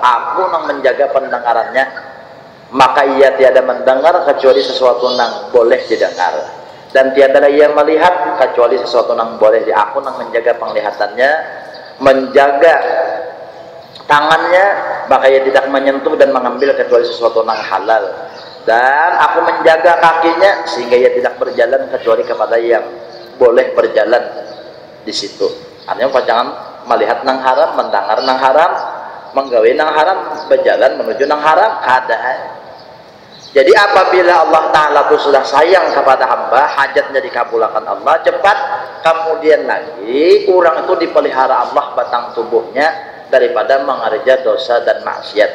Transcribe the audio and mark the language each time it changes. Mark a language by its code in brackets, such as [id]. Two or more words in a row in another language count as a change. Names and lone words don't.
[bjn] aku nang menjaga pendengarannya, maka ia tiada mendengar kecuali sesuatu nang boleh didengar, dan tiada ia melihat kecuali sesuatu nang boleh aku nang menjaga penglihatannya, menjaga tangannya, maka ia tidak menyentuh dan mengambil kecuali sesuatu nang halal, dan aku menjaga kakinya sehingga ia tidak berjalan kecuali kepada yang boleh berjalan di situ. Artinya jangan melihat nang haram, mendengar nang haram, menggawe nang haram, berjalan menuju nang haram, kada. [id] Jadi apabila Allah Ta'ala itu sudah sayang kepada hamba, hajatnya dikabulkan Allah cepat. Kemudian lagi orang itu dipelihara Allah batang tubuhnya daripada mengerja dosa dan maksiat.